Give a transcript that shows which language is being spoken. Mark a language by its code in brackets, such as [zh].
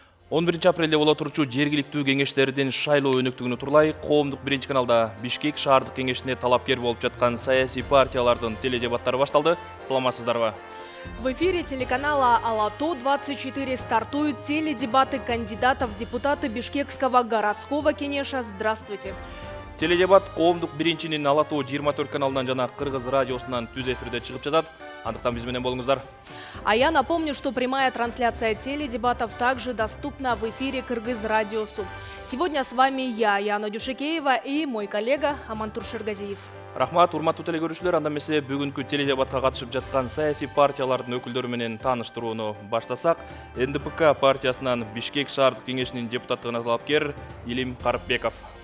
[ky] 11 апрелде боло турчу жергиликтүү кеңештердин шайлоо өнүктүгүнө турлай коомдук биринчи каналда Бишкек шаардык кеңешине талапкер болуп жаткан саясий партиялардын теледебаттары башталды. Саламатсыздарбы? [ru] В эфире телеканала Алато-24 стартуют теледебаты кандидатов в депутаты Бишкекского городского кенеша. Здравствуйте! [ky] Теледебат коомдук биринчинин Алато 24 каналынан жана Кыргыз радиосунан түз эфирде чыгып жатат. Андыктан биз менен болуңуздар. [ru] А я напомню, что прямая трансляция теледебатов также доступна в эфире Кыргыз радиосу. Сегодня с вами я, Яна Дюшекеева, и мой коллега Амантур Шергазиев. [ky] Рахмат, урматтуу телегөрүүчүлөр, анда эмесе бүгүнкү теледебатка катышып жаткан саясий партиялардын өкүлдөрү менен тааныштырууну баштасак, НДПК партиясынан Бишкек шаардык кеңешинин депутаттыгына талапкер Илим Карыпбеков.